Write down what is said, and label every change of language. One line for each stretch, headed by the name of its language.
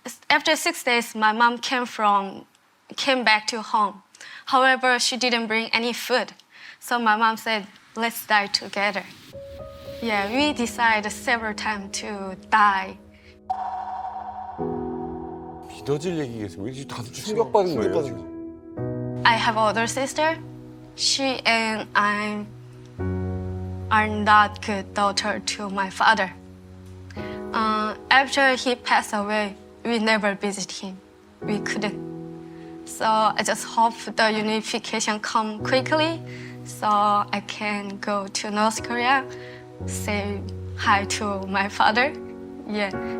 English: After 6 days, my mom came back to home. However, she didn't bring any food. So my mom said, let's die together. Yeah, we decided several times to die.
Korean: 믿어질 얘기겠어요. 왠지 다들 충격받은 거예요 지금.
English: I have older sister. She and I are not good daughter to my father. After he passed away, we never visit him. We couldn't. So I just hope the unification come quickly, so I can go to North Korea, say hi to my father. Yeah.